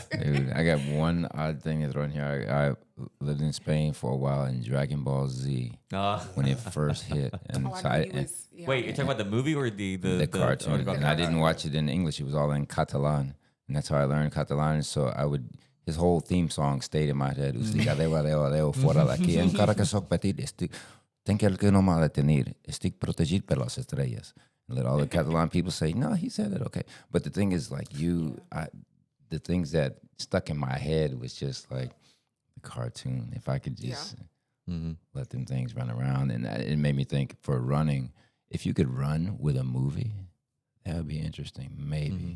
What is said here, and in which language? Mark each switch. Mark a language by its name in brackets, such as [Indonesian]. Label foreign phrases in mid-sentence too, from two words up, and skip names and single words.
[English] Dude, I got one odd thing to throw in here. I lived in Spain for a while in Dragon Ball Z when it first hit. And Oh, I so knew I, he was. Yeah. Wait, you're talking about the movie or the cartoon. oh, And I didn't watch it in English. It was all in Catalan. And that's how I learned Catalan. So his whole theme song stayed in my head. [Spanish] Fuera de aquí. [Catalan] En cara que soc petit, tenc el que no me ha de tenir. Estic protegit per las estrellas. [English] And let all the Catalan people say, no, he said it, okay. But the thing is, like, the things that stuck in my head was just like the cartoon. If I could just let them things run around. And it made me think, for running, if you could run with a movie, that would be interesting, maybe.